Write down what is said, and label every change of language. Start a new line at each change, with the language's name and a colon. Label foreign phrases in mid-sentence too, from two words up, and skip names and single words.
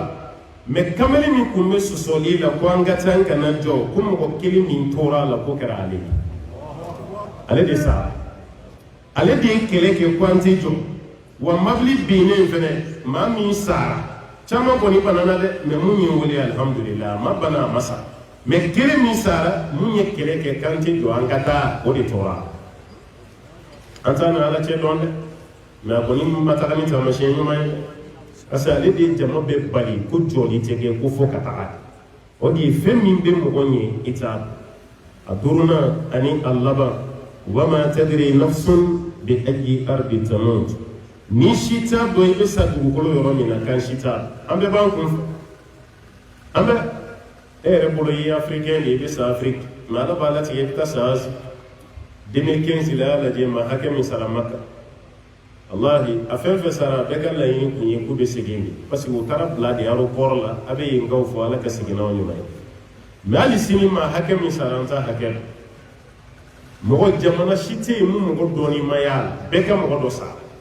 Bambara: la mais kamalen min tun bɛ sɔsɔli la ko an ka taa an kana jɔ ko mɔgɔ kelen min tora a la ko kɛra ale ye ale de sara ale de ye kɛlɛ kɛ ko an tɛ jɔ wa mobili binnen fɛnɛ maa min sara caman kɔni banana dɛ mais mun ye wele alhamdulillah a ma bana a ma sa mais kelen min sara mun ye kɛlɛ kɛ k'an tɛ jɔ an ka taa o de tora an t'a na ala cɛ dɔn dɛ mais a kɔni ma taga ni taamasiyɛn ɲuman ye parce que ale de ye jama bɛɛ bali ko jɔli tɛ kɛ ko fo ka taga o de ye fɛn min bɛ mɔgɔ ɲɛ i t'a a duurunan ani a laban
Arabic: وما تدري نفس بأي أرض تموت
Bambara: ni si t'a dɔn i bɛ sa dugukolo yɔrɔ min na kan si t'a an bɛɛ b'an kun fɛ an bɛ e yɛrɛ bolo i ye africain de ye i bɛ sa Afrique mais ala b'a latigɛ i bɛ taa sa Asie 2015 la y'a lajɛ maa hakɛ min sara Maka wallahi a fɛn fɛn sara bɛɛ ka laɲini kun ye k'u bɛ segin de parce que u taara bila de aéroport la a bɛ yenkaw fɔ ala ka segin n'aw ɲuman ye mais hali sini maa hakɛ min sara an t'a hakɛ dɔn mɔgɔ jamana si tɛ yen mun mɔgɔ dɔɔnin ma y'a la bɛɛ ka mɔgɔ dɔ sara